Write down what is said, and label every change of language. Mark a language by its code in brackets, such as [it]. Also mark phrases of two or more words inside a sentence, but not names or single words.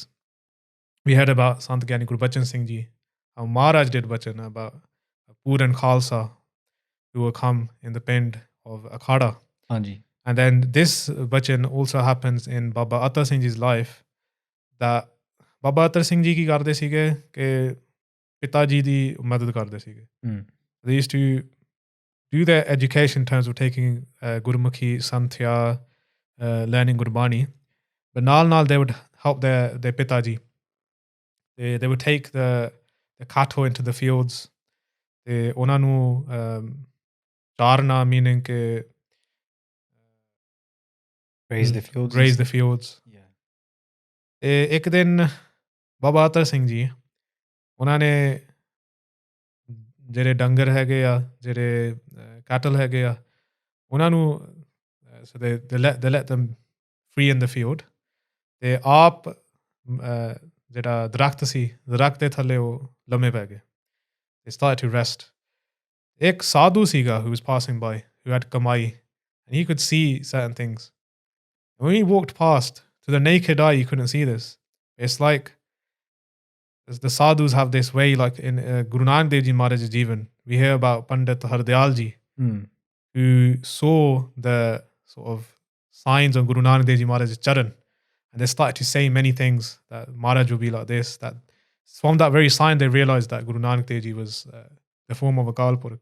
[en] We heard about Sant Giani Guru Bachan Singh Ji, how Maharaj did bachan about a Poor and Khalsa who will come in the pind of Akhada. Anji. And then this bachan also happens in Baba Attar Singh Ji's life, that Baba Attar Singh Ji [pa] ਕੀ ਕਰਦੇ ਸੀਗੇ ਕੇ ਪਿਤਾਜੀ ਦੀ ਮਦਦ ਕਰਦੇ ਸੀਗੇ. [en] They used to do their education in terms of taking Gurmukhi, Santhia, learning Gurbani. But Nal they would help their Pitaji. They would take the cattle into the fields. [pa] They ਉਹਨਾਂ ਨੂੰ ਚਾਰਨਾ meaning ਕਿ [en] Graze the fields. Graze the fields. Yeah. [pa] ਤੇ ਇੱਕ ਦਿਨ ਬਾਬਾ ਅਤਰ ਸਿੰਘ ਜੀ ਉਹਨਾਂ ਨੇ ਜਿਹੜੇ ਡੰਗਰ ਹੈਗੇ ਆ ਜਿਹੜੇ ਕੈਟਲ ਹੈਗੇ ਆ ਉਹਨਾਂ ਨੂੰ [en] so they let them free in the field. [pa] ਤੇ ਆਪ ਜਿਹੜਾ ਦਰਖਤ ਸੀ ਦਰਖਤ ਦੇ ਥੱਲੇ ਉਹ ਲੰਮੇ ਪੈ ਗਏ. [en] They started to rest. [pa] ਇੱਕ ਸਾਧੂ ਸੀਗਾ [en] who was passing by, who had kamai, and he could see certain things. And when he walked past, to the naked eye, you couldn't see this. It's like the sadhus have this way, like in Guru Nanak Dev Ji Maharaj's Jivan, we hear about Pandit Hardayal Ji, who saw the sort of signs on Guru Nanak Dev Ji Maharaj's charan, and they started to say many things that Maharaj will be like this, that from that very sign they realized that Guru Nanak Dev Ji was the form of a Akal Purkh.